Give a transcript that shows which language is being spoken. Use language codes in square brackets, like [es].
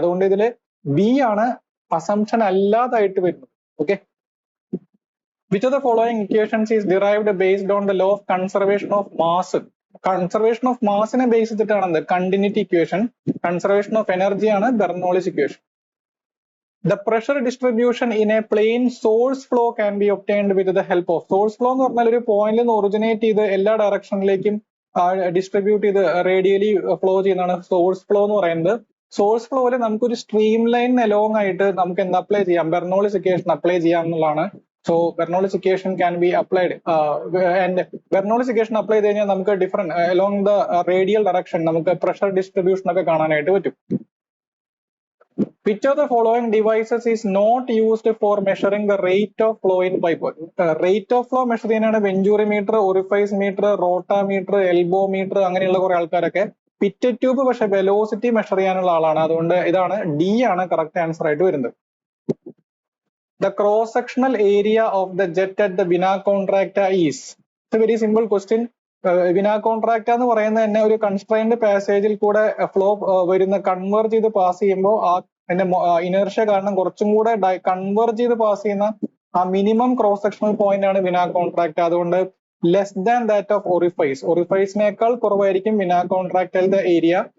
[ml] അതുകൊണ്ട് ഇതിൽ ബി ആണ് അസംഷൻ അല്ലാതായിട്ട് വരുന്നത്. Okay. [en] Which of the following equations is derived based on the law of conservation of mass? [ml] Conservation of മാസിനെ base ചെയ്തിട്ടാണ് continuity equation. Conservation of energy ആണ് Bernoulli's equation. [en] The pressure distribution in a plane source flow can be obtained with the help of. [ml] Source flow എന്ന് പറഞ്ഞാൽ ഒരു പോയിന്റിൽ നിന്ന് originate ചെയ്ത് എല്ലാ ഡയറക്ഷനിലേക്കും distribute ചെയ്ത് റേഡിയലി ഫ്ലോ ചെയ്യുന്നതാണ് സോഴ്സ് ഫ്ലോ എന്ന് പറയുന്നത്. സോഴ്സ് ഫ്ലോയിൽ നമുക്കൊരു സ്ട്രീം ലൈൻ അലോങ് ആയിട്ട് നമുക്ക് എന്ത് അപ്ലൈ ചെയ്യാം? ബെർണോളിസ് ഇക്വേഷൻ അപ്ലൈ ചെയ്യാം എന്നുള്ളതാണ്. [en] So Bernoulli's equation can be applied. [ml] And Bernoulli's equation apply ചെയ്ത് കഴിഞ്ഞാൽ നമുക്ക് different along the radial direction നമുക്ക് പ്രഷർ ഡിസ്ട്രിബ്യൂഷൻ ഒക്കെ കാണാനായിട്ട് പറ്റും. [en] Which of the following devices is not used for measuring the rate of flow in pipe? [ml] Rate of flow measure ചെയ്യാനാണ് വെഞ്ചൂറിമീറ്റർ, orifice metre, റോട്ടാമീറ്റർ, elbow metre, അങ്ങനെയുള്ള കുറെ ആൾക്കാരൊക്കെ. പിറ്ററ്റ് tube പക്ഷെ velocity measure ചെയ്യാനുള്ള ആളാണ്. അതുകൊണ്ട് ഇതാണ് ഡി ആണ് കറക്റ്റ് ആൻസർ ആയിട്ട് വരുന്നത്. [en] The cross sectional area of the jet at the vena contracta is. It's a very simple question. [ml] വിനാ contract എന്ന് പറയുന്നത് തന്നെ ഒരു കൺസ്ട്രൈൻഡ് പാസേജിൽ കൂടെ ഫ്ലോ വരുന്ന കൺവേർജ് ചെയ്ത് പാസ് ചെയ്യുമ്പോൾ അതിന്റെ ഇനേർഷ്യ കാരണം കുറച്ചും കൂടെ കൺവേർജ് ചെയ്ത് പാസ് ചെയ്യുന്ന ആ മിനിമം ക്രോസ് സെക്ഷണൽ പോയിന്റ് ആണ് വിനാ കോൺട്രാക്ട്. അതുകൊണ്ട് [en] Less than that of orifice. [ml] ഒറിഫൈസിനേക്കാൾ കുറവായിരിക്കും വിന കോൺട്രാക്ടൈലിന്റെ ഏരിയ.